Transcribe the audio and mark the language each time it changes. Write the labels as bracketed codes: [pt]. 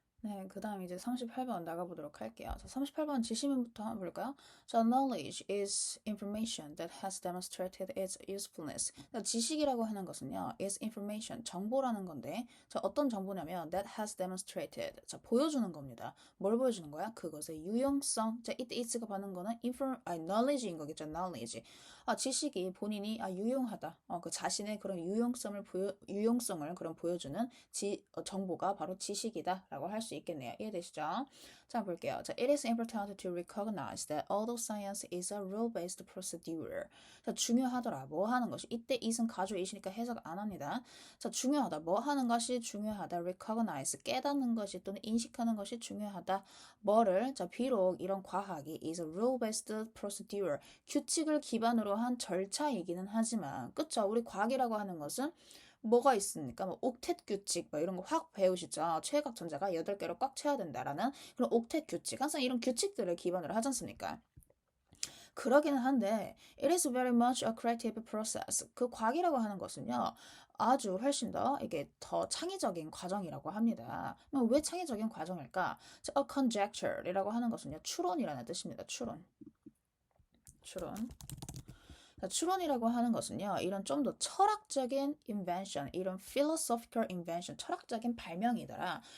[ko] 네, 그 다음 이제 38번 나가보도록 할게요. 자, 38번 지시문부터 한번 볼까요? [en] 자, knowledge is information that has demonstrated its usefulness. [ko] 자, 지식이라고 하는 것은요, [en] is information, [ko] 정보라는 건데, 자, 어떤 정보냐면, [en] that has demonstrated. [ko] 자, 보여주는 겁니다. 뭘 보여주는 거야? 그것의 유용성. 자, 이때 it가 받는 거는 knowledge인 거겠죠, knowledge. 아, 지식이 본인이 유용하다. 그 자신의 그런 유용성을 그런 보여주는 정보가 바로 지식이다라고 할 수 있겠네요. 이해되시죠? 자, 볼게요. [en] 자, it is important to recognize that although science is a rule-based procedure. [ko] 자, 중요하더라. 뭐 하는 것이. 이때 it은 가주이시니까 해석 안 합니다. 자, 중요하다. 뭐 하는 것이 중요하다. recognize. 깨닫는 것이 또는 인식하는 것이 중요하다. 뭐를? 자, 비록 이런 과학이 [en] is a rule-based procedure. [ko] 규칙을 기반으로 한 절차이기는 하지만, 그쵸? 우리 과학이라고 하는 것은 뭐가 있습니까? 뭐 옥텟 규칙 뭐 이런 거 확 배우시죠? 최각 전자가 8개로 꽉 채워야 된다라는 그런 옥텟 규칙. 항상 이런 규칙들을 기반으로 하지 않습니까? 그러기는 한데 [en] it is very much a creative process. [ko] 그 과학이라고 하는 것은요. 아주 훨씬 더 이게 더 창의적인 과정이라고 합니다. 왜 창의적인 과정일까? A conjecture이라고 하는 것은요. 추론이라는 뜻입니다. 추론. 추론이라고 하는 것은요, 이런 좀 더 철학적인 invention, 이런 [en] philosophical invention, [ko] 철학적인 발명이더라.